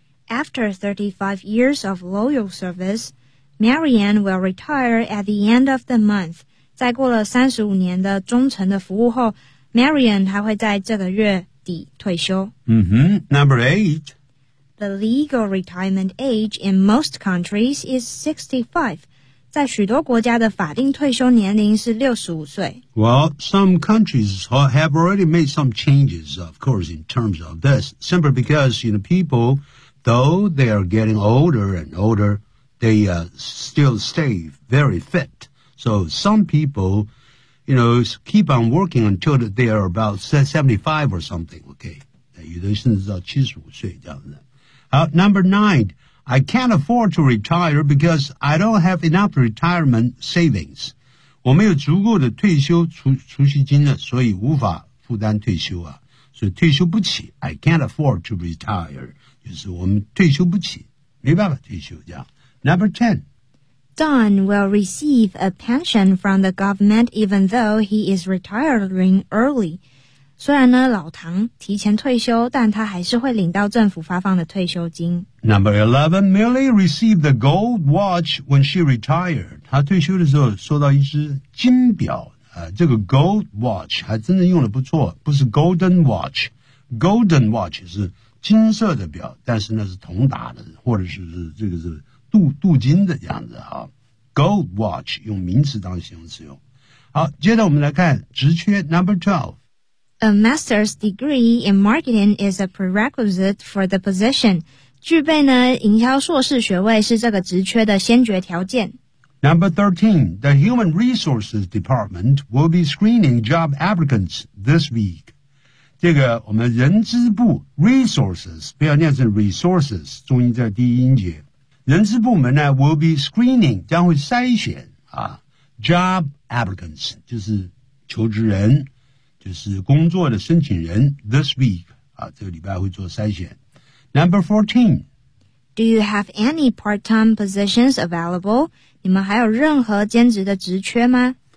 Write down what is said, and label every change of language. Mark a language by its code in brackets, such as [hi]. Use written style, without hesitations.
[en] After 35 years of loyal service, Marianne will retire at the end of the month. [zh] 在过了35年的忠诚的服务后 ,Marianne 她会在这个月底退休。 [en] Mm-hmm. Number eight. The legal retirement age in most countries is 65. [zh] 在许多国家的法定退休年龄是65岁。 [en] Well, some countries have already made some changes, of course, in terms of this, simply because, you know, people, though they are getting older and older, they still stay very fit. So some people, you know, keep on working until they are about 75 or something, okay? [zh] 有的甚至到75岁这样子。好 , [en] Number nine. I can't afford to retire because I don't have enough retirement savings. [zh] 我没有足够的退休储蓄金了，所以无法负担退休啊，所以退休不起。 [en] I can't afford to retire. [zh] 就是我们退休不起，没办法退休这样。 [en] Number 10. Don will receive a pension from the government even though he is retiring early. [zh] 虽然呢，老唐提前退休，但他还是会领到政府发放的退休金。 [en] Number 11, Millie received the gold watch when she retired. [zh] 她退休的时候收到一只金表、这个 gold watch 还真的用得不错，不是 golden watch。 Golden watch 是金色的表，但是那是铜打的，或者是这个是镀金的样子啊。 Gold watch 用名词当形容词用。好，接着我们来看职缺 [en] Number 12. A master's degree in marketing is a prerequisite for the position. [zh] 具备呢，营销硕士学位是这个职缺的先决条件。 [en] Number 13, the Human Resources Department will be screening job applicants this week. [zh] 这个我们人资部 resources, 不要念成 resources, 重音在第一音节。人资部门呢 [en] will be screening, [zh] 将会筛选啊 [en] job applicants, [zh] 就是求职人。就是工作的申请人 this week 啊，这个礼拜会做筛选。 [en] Number 14, Do you have any part-time positions available? [zh] 你们还有任何兼职的职缺吗